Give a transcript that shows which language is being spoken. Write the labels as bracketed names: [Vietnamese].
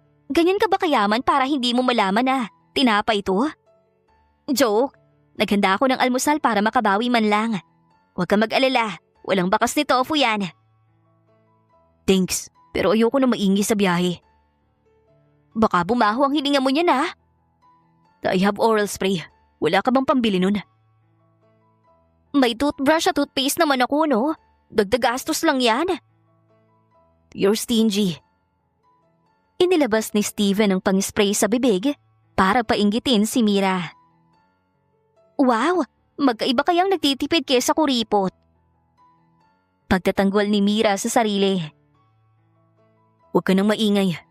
[Filipino] "Ganyan ka ba kayaman para hindi mo malaman na tinapay ito?" "Joke. Naghanda ako ng almusal para makabawi man lang. Huwag ka mag-alala. Walang bakas ni tofu yan." [English] "Thanks, [Filipino] pero ayoko na maingi sa biyahe." "Baka bumaho ang hininga mo niyan ah." [English] "I have oral spray. [Filipino] Wala ka bang pambili nun?" "May toothbrush at toothpaste naman ako no. Dagdag gastos lang yan." [English] "You're stingy." [Filipino] Inilabas ni Steven ang pang-spray sa bibig para painggitin si Mira. "Wow! Magkaiba kayang nagtitipid kesa kuripot." Pagtatanggol ni Mira sa sarili. "Huwag ka nang maingay.